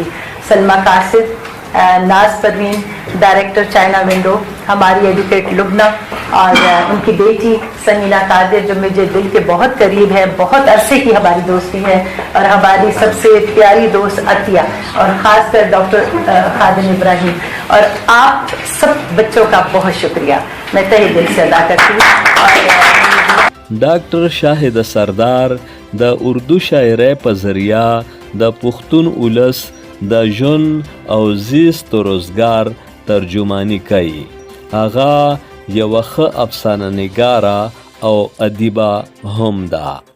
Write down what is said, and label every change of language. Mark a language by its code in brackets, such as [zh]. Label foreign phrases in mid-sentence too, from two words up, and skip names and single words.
[ur] سلمہ قاصد، ناز پروین، ڈائریکٹر چائنا ونڈو، ہماری ایڈوکیٹ لبنہ اور ان کی بیٹی سمینا قادر جو مجھے دل کے بہت قریب ہے، بہت عرصے کی ہماری دوستی ہے، اور ہماری سب سے پیاری دوست عطیہ، اور خاص کر ڈاکٹر خادم ابراہیم، اور آپ سب بچوں کا بہت شکریہ میں تہہ دل سے ادا کرتی ہوں. [ps] ډاکټر شاهده سردار د اردو شاعرۍ په ذریعہ د پښتون ولس د ژوند او زیست و روزګار ترجمانی کوي. هغه یوه ښه افسانه نګاره او ادیبه هم ده.